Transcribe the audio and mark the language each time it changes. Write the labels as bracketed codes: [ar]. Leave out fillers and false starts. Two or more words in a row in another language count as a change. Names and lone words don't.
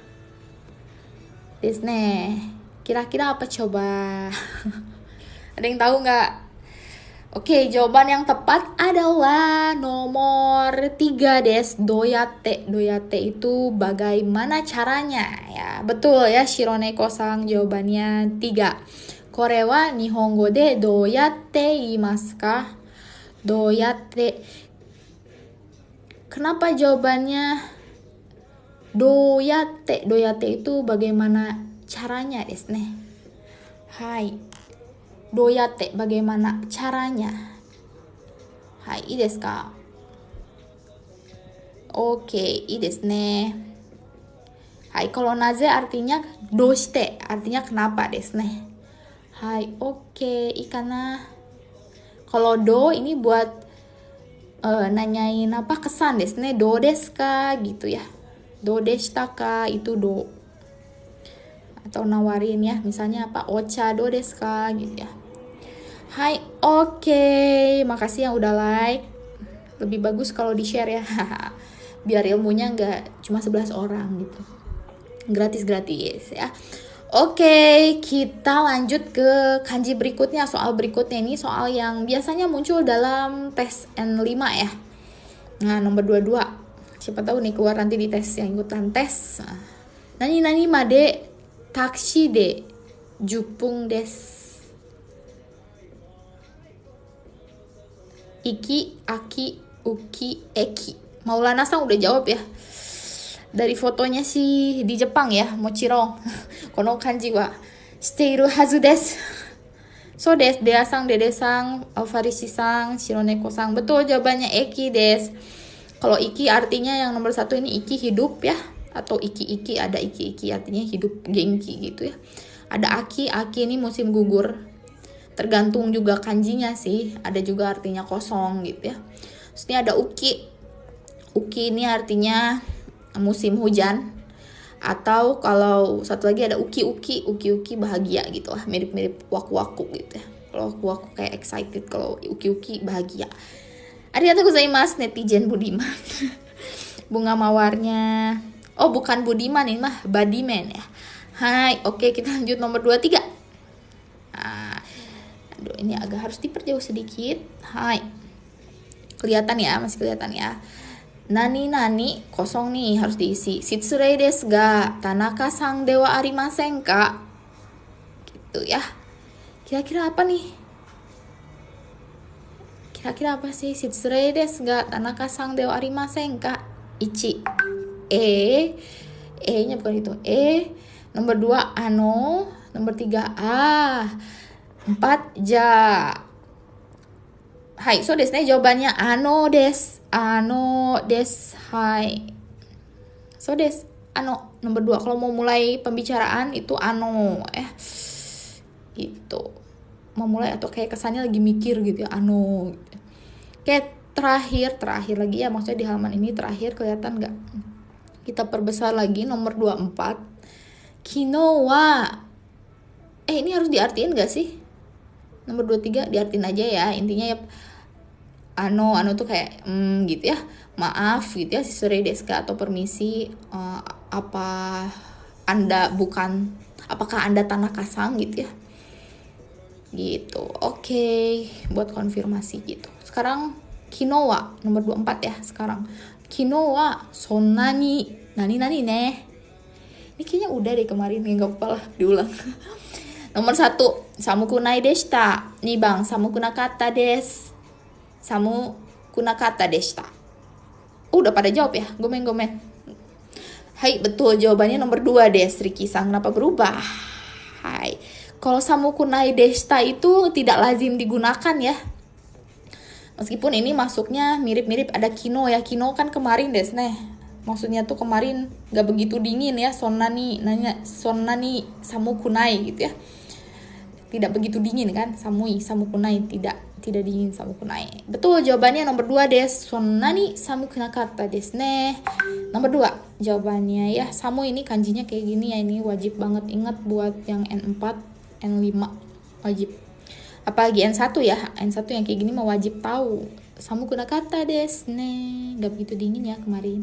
[id] Desne, kira-kira apa coba? Ada yang tahu nggak? Oke, jawaban yang tepat adalah nomor 3 [ja] です、どうやって. [id] Doyate itu bagaimana caranya ya. Betul ya, Shironeko-san, jawabannya 3. [ja] これは日本語でどうやって言いますか? [id] Doyate. Kenapa jawabannya doyate? Doyate itu bagaimana caranya [ja] ですね. [id] Hai. Doyate bagaimana caranya? Hai, [ja] いいですか?オッケー、いいですね. [id] Hai, kalau naze artinya doshite, artinya kenapa [ja] ですね. [id] Hai, oke, [ja] いいかな. [id] Kalau do ini buat nanyain apa kesan [ja] ですね, どうですか [id] gitu ya. [ja] どうでしたか, itu do. [id] Atau nawarin ya, misalnya apa, [ja] お茶どうですか [id] gitu ya. Hai, oke. Makasih yang udah like. Lebih bagus kalau di-share ya. Biar ilmunya nggak cuma 11 orang gitu. Gratis-gratis ya. Oke, kita lanjut ke kanji berikutnya. Soal berikutnya ini soal yang biasanya muncul dalam tes N5 ya. Nah, nomor 22. Siapa tahu nih keluar nanti di tes yang ikutan tes. [ja] 何までタクシーで十分です. いき、あき、うき、えき. [id] Maulana-san udah jawab ya. Dari fotonya sih di Jepang ya, mochirong. [ja] この漢字は知っているはずです. そうです, dea-san, dede-san, Farishi-san, Shironeko-san. [id] Betul, jawabannya [ja] 駅です. [id] Kalau iki artinya yang nomor 1 ini iki hidup ya. Atau iki-iki, ada iki-iki artinya hidup genki gitu ya. Ada aki ini musim gugur. Tergantung juga kanjinya sih. Ada juga artinya kosong gitu ya. Terus ini ada uki. Uki ini artinya musim hujan. Atau kalau satu lagi ada uki-uki bahagia gitu lah. Mirip-mirip waku-waku gitu ya. Kalau waku-waku kayak excited, kalau uki-uki bahagia. [ja] ありがとうございます [id] netizen Budiman. Bunga mawarnya. Oh, bukan Budiman, ini mah Badiman ya. Hai, oke, kita lanjut nomor 23. Nah, aduh, ini agak harus diperjauh sedikit. Hai. Kelihatan ya, masih kelihatan ya. Nani kosong nih, harus diisi. [ja] 失礼ですが田中さんではありませんか? [id] Gitu ya. Kira-kira apa nih? Kira-kira apa sih? [ja] 失礼ですが田中さんではありませんか? 1. [id] E-nya bukan itu. Nomor 2 ano, nomor 3 4 ja. [ja] はい、そうですね, jawabannya あのです. はい。そうです、あの, [id] nomor 2. Kalau mau mulai pembicaraan itu ano gitu. Mau mulai atau kayak kesannya lagi mikir gitu ya, ano gitu. Kayak terakhir lagi ya, maksudnya di halaman ini terakhir, kelihatan nggak? Kita perbesar lagi nomor 24. Kino wa. Ini harus diartiin nggak sih? Nomor 23 diartiin aja ya. Intinya ya ano tuh kayak gitu ya. Maaf gitu ya, [ja] 失礼ですか, [id] atau permisi, apakah Anda Tanaka-san gitu ya. Gitu. Oke, buat konfirmasi gitu. Sekarang [ja] 昨日は [id] nomor 24 ya sekarang. [ja] 昨日はそんなに何ね. [id] Ini kayaknya udah deh kemarin, enggak apa-apa lah diulang. Nomor 1, [ja] 寒くないでした. 2番、寒くなかったです。寒くなかったでした. [id] Udah pada jawab ya, gomen. Hai, betul, jawabannya nomor 2 desu. Riki-san, kenapa berubah? Hai. Kalau [ja] 寒くないでした [id] itu tidak lazim digunakan ya. Meskipun ini masuknya mirip-mirip, ada kino ya. Kino kan kemarin [ja] ですね. [id] Maksudnya tuh kemarin gak begitu dingin ya. [ja] そんなに寒くない [id] gitu ya. tidak begitu dingin kan. Samukunai tidak dingin samukunai. Betul, jawabannya nomor [ja] 2です。そんなに寒くなかったですね. [id] Nomor 2 jawabannya ya. Samu ini kanjinya kayak gini ya, ini wajib banget ingat buat yang N4, N5 wajib. Apalagi N1 ya. N1 yang kayak gini mah wajib tahu. [ja] 寒くなかったですね. [id] Gak begitu dingin ya kemarin.